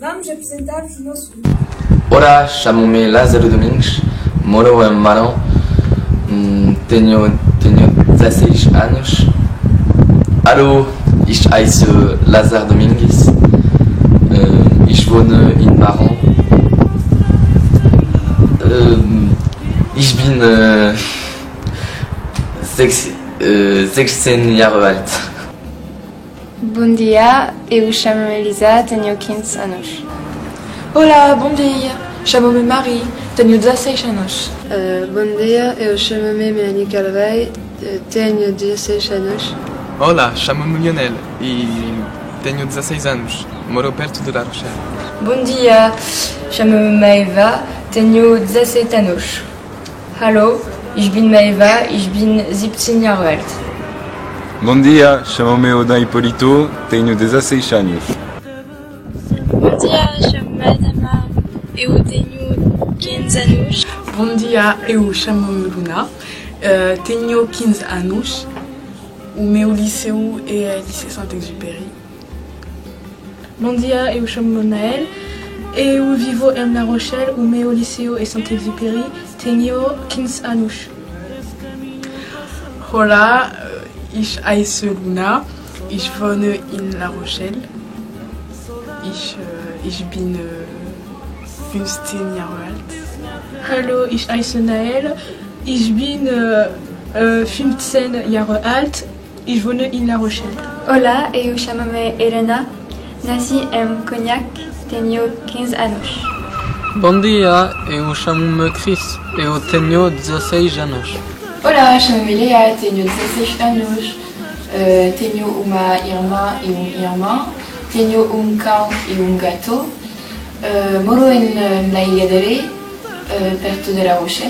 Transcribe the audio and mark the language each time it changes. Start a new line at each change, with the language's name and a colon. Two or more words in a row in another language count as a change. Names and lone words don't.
Portuguese: apresentar-vos o nosso grupo. Olá, chamo-me Lázaro Domingues, moro em Marão, tenho 16 anos.
German: Hallo, ich heiße Lázaro Domingues, ich wohne in Marão. Ich bin 16 Jahre alt.
Portuguese: Bom dia, eu chamo-me Elisa, tenho 15 anos. Olá, bom dia, chamo-me Marie, tenho 16 anos. Bom dia, eu chamo-me Melanie Calvei, tenho 16 anos. Olá, chamo-me Lionel e tenho 16 anos, moro perto de La Rochelle. Bom dia, chamo-me Maeva, tenho 17 anos.
German: Hallo, ich bin Maeva, ich bin 17 Jahre alt.
Portuguese: Bom dia, chamo-me Odan Hipólito, tenho 16 anos. Bom dia, chamo-me Adama, eu tenho 15 anos. Bom dia, eu chamo-me Luna, tenho 15 anos. O meu liceu é o Liceu Saint-Exupéry. Bom dia, eu chamo-me Nael, eu vivo em La Rochelle, o meu liceu é Saint-Exupéry, tenho 15 anos. Olá,
German: ich heiße Luna, ich wohne in La Rochelle. Ich bin 15 Jahre alt. Hallo, ich heiße Nael, ich bin 15 Jahre alt, ich wohne in La Rochelle.
Portuguese: Olá, eu chamo-me Helena, nasci em Cognac, tenho 15 anos. Bom dia, eu chamo-me Chris, eu tenho 16 anos. Olá, chamo-me Lea, tenho 16 anos, tenho uma irmã e irmão, tenho cão e gato, moro na Ilha de Ré, perto de La Rochelle.